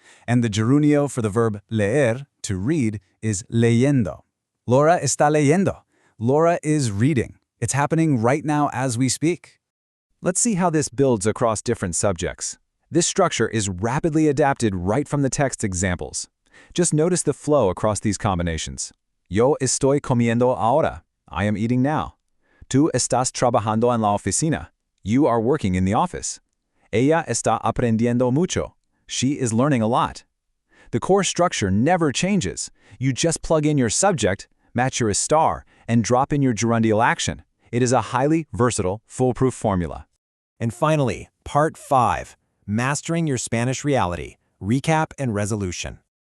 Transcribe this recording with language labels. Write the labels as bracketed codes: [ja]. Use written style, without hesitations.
[en] And the gerundio for the verb leer, to read, is leyendo. [es] Laura está leyendo. [en] Laura is reading. It's happening right now as we speak. Let's see how this builds across different subjects. This structure is rapidly adapted right from the text's examples. Just notice the flow across these combinations. [es] Yo estoy comiendo ahora. [en] I am eating now. [es] Tú estás trabajando en la oficina. [en] You are working in the office. [es] Ella está aprendiendo mucho. [en] She is learning a lot. The core structure never changes. You just plug in your subject, match your estar, and drop in your gerundial action. It is a highly versatile, foolproof formula. And finally, part 5, mastering your Spanish reality, recap and resolution.